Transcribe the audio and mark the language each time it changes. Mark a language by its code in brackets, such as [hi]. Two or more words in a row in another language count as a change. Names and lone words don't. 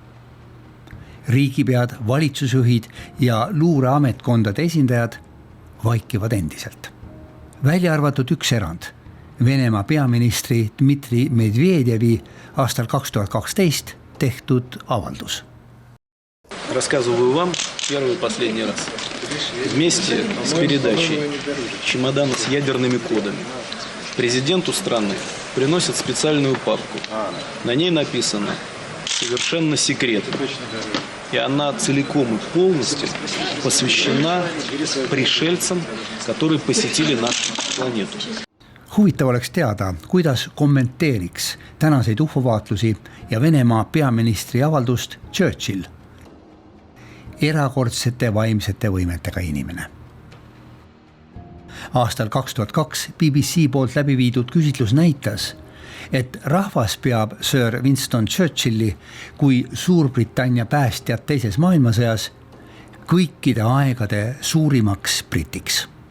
[et] Riigipead, valitsusjuhid ja luureametkondade esindajad vaikivad endiselt. Välja arvatud üks erand, Venemaa peaministri Dmitri Medvedjevi aastal 2012 tehtud avaldus. [ru] Рассказываю вам первый и последний раз. Вместе с передачей чемодана с ядерными кодами президенту страны приносят специальную папку. На ней написано «Совершенно секретно». И она целиком и полностью посвящена пришельцам, которые посетили нашу планету. [et] Huvitav oleks teada, kuidas kommenteeriks tänaseid ufovaatlusi ja Venemaa peaministri avaldust Churchill, erakordsete vaimsete võimetega inimene. Aastal 2002 BBC poolt läbi viidud küsitlus näitas, et rahvas peab Sir Winston Churchilli kui Suurbritannia päästjat teises maailmasõjas kõikide aegade suurimaks britiks.